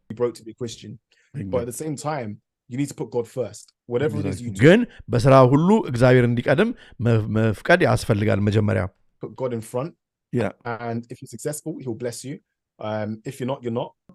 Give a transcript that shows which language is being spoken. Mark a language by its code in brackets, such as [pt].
[en] you broke to be Christian but at the same time you need to put God first whatever it is you do [am] ግን በስራ ሁሉ እግዚአብሔር እንዲቀድም መፍቀድ ያስፈልጋል መጀመሪያ [en] put God in front and if you're successful he'll bless you if you're not you're not